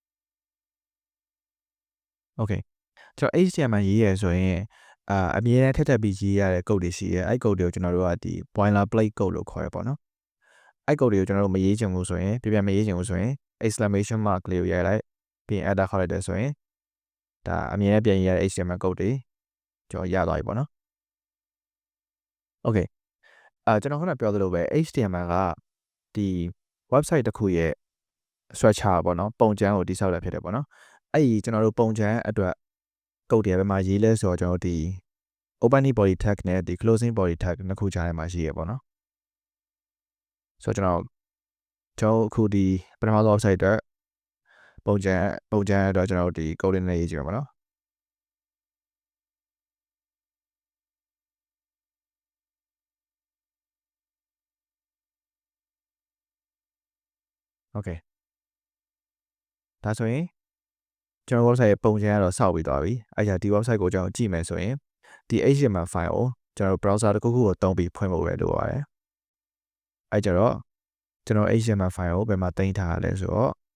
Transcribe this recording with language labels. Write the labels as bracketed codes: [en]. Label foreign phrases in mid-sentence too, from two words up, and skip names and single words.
[my] okay ကျွန်တော် HTML ရေးရဆိုရင်အမြဲတမ်းထက်ပြီးရေးရတဲ့ code တွေရှိရဲအဲ့ code တွေကိုကျွန်တော်တို့ကဒီ [en] boilerplate code [my] လို့ခေါ်ရပေါ့နော်အဲ့ code တွေကိုကျွန်တော်တို့မရေးချင်ဘူးဆိုရင်ပြန်မရေးချင်ဘူးဆိုရင် [en] exclamation mark [my] လေးကိုရိုက်လိုက်ပြီးရင် enter ခေါက်လိုက်တယ်ဆိုရင်ဒါအမြဲတမ်းပြန်ရေးရတဲ့ [en] HTML code [my] တွေကျွန်တော်ရသွားပြီပေါ့နော် okay ကျွန်တော်ခုနပြောသလိုပဲ HTML ကဒီ website တစ်ခုရဲ့ structure ပေါ့နော်ပုံစံကိုတိစောက်ရဖြစ်တယ်ပေါ့နော်အဲ့ဒီကျွန်တော်တို့ပုံစံအတွက် code တွေဘယ်မှာရေးလဲဆိုတော့ကျွန်တော်တို့ဒီ [en] opening body tag [my] နဲ့ဒီ [en] closing body tag [my] နှစ်ခုကြားထဲမှာရှိရပေါ့နော်ဆိုတော့ကျွန်တော်အခုဒီပထမဆုံး website အတွက်ပုံစံအတွက်ကျွန်တော်တို့ဒီ code နဲ့ရေးကြည့်ရပါတော့ โอเคဒါဆိုရင်ကျွန်တော် website ရဲ့ပုံစံကတော့စောက်ပြီးသွားပြီအဲ့ဒါဒီ website ကိုကျွန်တော်ကြည့်မယ်ဆိုရင်ဒီ [en] HTML file [my] ကိုကျွန်တော် browser တစ်ခုခုကိုတုံးပြီးဖွင့်ဖို့ပဲလိုပါတယ်အဲ့ကြတော့ကျွန်တော် HTML file ကိုဘယ်မှာတင်ထားရလဲဆိုတော့